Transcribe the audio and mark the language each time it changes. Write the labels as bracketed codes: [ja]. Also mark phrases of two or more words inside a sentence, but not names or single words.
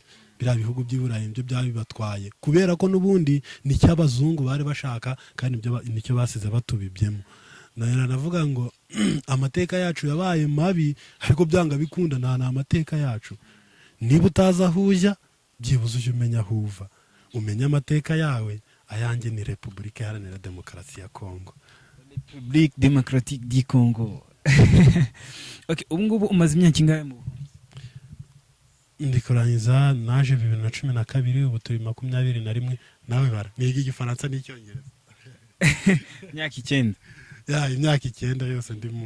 [rw] Biriya bihugu by'Iburayi byo byabibatwaye kubera ko n'ubundi nicyo abazungu bari bashaka kandi nicyo basize batubibyemo. Navuga ngo amateka yacu yabaye mabi ariko byanga bikunda nta amateka yacu. Niba utaza aho ujya byibuze ujye umenya aho uva, umenya amateka yawe. Ayanjye ni Repubulika Iharanira Demokarasi ya Congo. [fr] République démocratique du Congo. [rw] Okay, ubu ngubu umaze imyaka ingahe mu ndikurangiza naje 2012 ubu turi 21 nawe bara niga igifaransa n'icyongereza. Imyaka 9. Imyaka 9 yose ndi mu